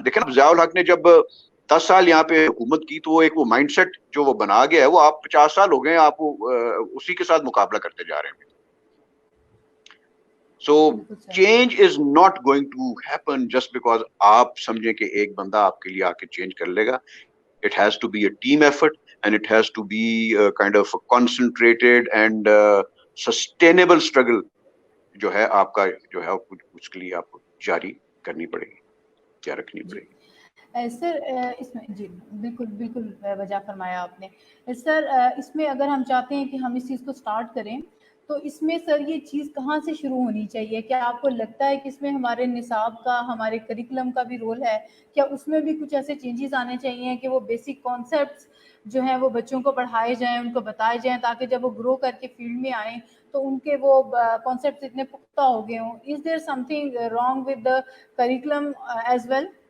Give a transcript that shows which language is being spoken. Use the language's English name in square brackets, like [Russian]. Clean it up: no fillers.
[Urdu] دیکھیں نا ضیاء الحق نے جب 10 سال یہاں پہ حکومت کی تو وہ ایک وہ مائنڈ سیٹ جو وہ بنا گیا ہے, وہ آپ 50 سال ہو گئے ہیں, آپ اسی کے ساتھ مقابلہ کرتے جا رہے ہیں. [English] so change is not going to happen just because [Urdu] آپ سمجھیں کہ ایک بندہ آپ کے لیے آ کے چینج کر لے گا. [English] It has to be a team effort and it has to be a kind of a concentrated and sustainable struggle [Urdu] جو ہے آپ کا جو ہے اس کے لیے آپ کو جاری کرنی پڑے گی, کیا رکھنی پڑے گی. سر اس میں جی بالکل وجہ فرمایا آپ نے. سر اس میں اگر ہم چاہتے ہیں کہ ہم اس چیز کو سٹارٹ کریں تو اس میں سر یہ چیز کہاں سے شروع ہونی چاہیے؟ کیا آپ کو لگتا ہے کہ اس میں ہمارے نصاب کا، ہمارے کریکولم کا بھی رول ہے؟ کیا اس میں بھی کچھ ایسے چینجز آنے چاہیے کہ وہ بیسک کانسیپٹس جو ہیں وہ بچوں کو پڑھائے جائیں، ان کو بتائے جائیں، تاکہ جب وہ گرو کر کے فیلڈ میں آئیں تو ان کے وہ کانسیپٹس اتنے پختہ ہو گئے ہوں؟ [English] Is there something wrong with the curriculum as well?